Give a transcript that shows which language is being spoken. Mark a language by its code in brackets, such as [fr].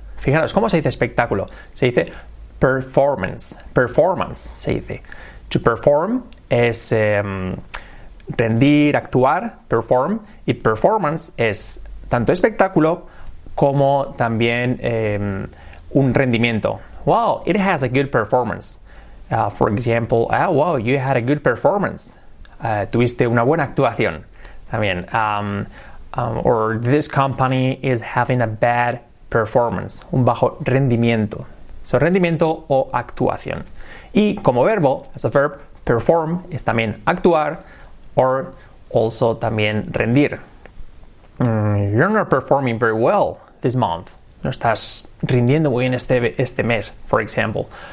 [es] Fijaros, ¿cómo se dice espectáculo? Se dice performance. Performance se dice. To perform es rendir, actuar, perform. Y performance es tanto espectáculo como también un rendimiento. [en] Wow, it has a good performance. For example, wow, you had a good performance. [es] Tuviste una buena actuación. También, [en] or this company is having a bad performance, [es] un bajo rendimiento. So, rendimiento o actuación. Y como verbo, [en] as a verb, [es] perform es también actuar [en] or also [es] también rendir. [en] You're not performing very well this month. [es] No estás rindiendo muy bien este mes, [en] for example.